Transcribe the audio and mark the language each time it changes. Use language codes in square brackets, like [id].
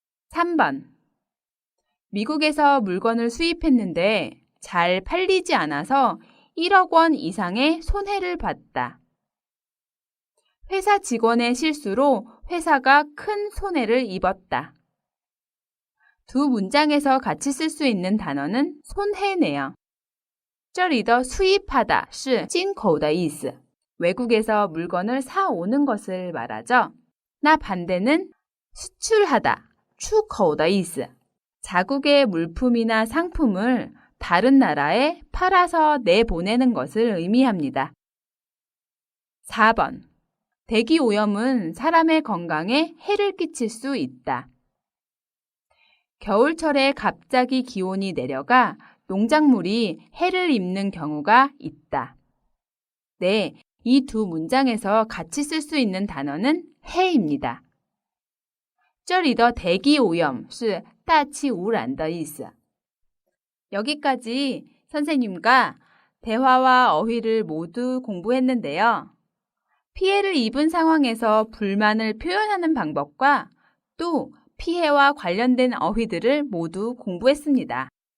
[ko] 3번. 미국에서 물건을 수입했는데 잘 팔리지 않아서 1억 원 이상의 손해를 봤다. 회사 직원의 실수로 회사가 큰 손해를 입었다. 두 문장에서 같이 쓸 수 있는 단어는 손해네요. [zh] 这里的 수입하다 是进口的意思. [ko] 외국에서 물건을 사오는 것을 말하죠. 나 반대는 수출하다 [zh] 出口的意思. [ko] 자국의 물품이나 상품을 다른 나라에 팔아서 내보내는 것을 의미합니다. 4번. 대기 오염은 사람의 건강에 해를 끼칠 수 있다. 겨울철에 갑자기 기온이 내려가 농작물이 해를 입는 경우가 있다. 네, 이 두 문장에서 같이 쓸 수 있는 단어는 해입니다. [zh] 这里的 대기 오염 是大气污染的意思. [ko] 여기까지 선생님과 대화와 어휘를 모두 공부했는데요. 피해를 입은 상황에서 불만을 표현하는 방법과 또 피해와 관련된 어휘들을 모두 공부했습니다.